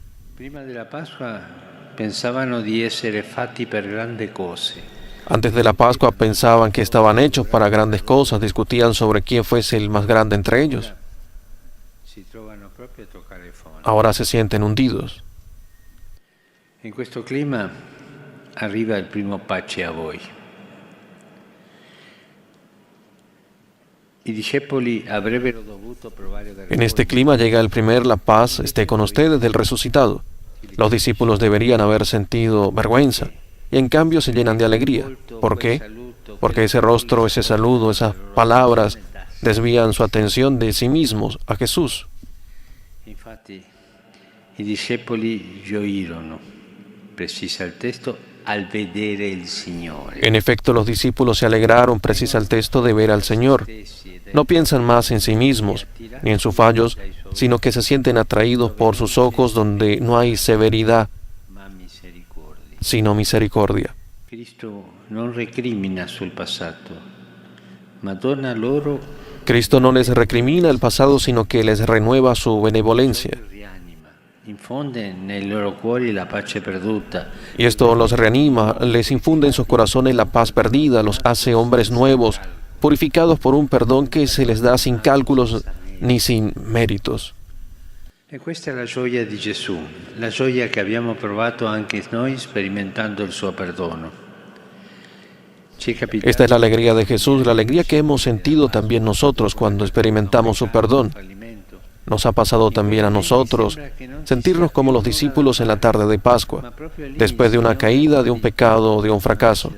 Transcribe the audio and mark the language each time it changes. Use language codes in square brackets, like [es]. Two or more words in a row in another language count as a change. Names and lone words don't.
[es] Antes de la Pascua pensaban que estaban hechos para grandes cosas, discutían sobre quién fuese el más grande entre ellos. Ahora se sienten hundidos. [it] En questo clima arriva il primo pace a voi. [es] En este clima llega el primer la paz esté con ustedes del resucitado. Los discípulos deberían haber sentido vergüenza y en cambio se llenan de alegría. ¿Por qué? Porque ese rostro, ese saludo, esas palabras desvían su atención de sí mismos a Jesús. [it] Infatti, i discepoli gioirono, precisa il testo, al vedere il Signore. [es] En efecto, los discípulos se alegraron, precisa el texto, de ver al Señor. No piensan más en sí mismos ni en sus fallos, sino que se sienten atraídos por sus ojos donde no hay severidad, sino misericordia. [it] Cristo non recrimina sul passato, ma dona loro. [es] Cristo no les recrimina el pasado, sino que les renueva su benevolencia. Y esto los reanima, les infunde en sus corazones la paz perdida, los hace hombres nuevos, purificados por un perdón que se les da sin cálculos ni sin méritos. [it] E questa è la gioia di Gesù, la gioia che abbiamo provato anche noi sperimentando il suo perdono. [es] Esta es la alegría de Jesús, la alegría que hemos sentido también nosotros cuando experimentamos su perdón. Nos ha pasado también a nosotros sentirnos como los discípulos en la tarde de Pascua, después de una caída, de un pecado o de un fracaso.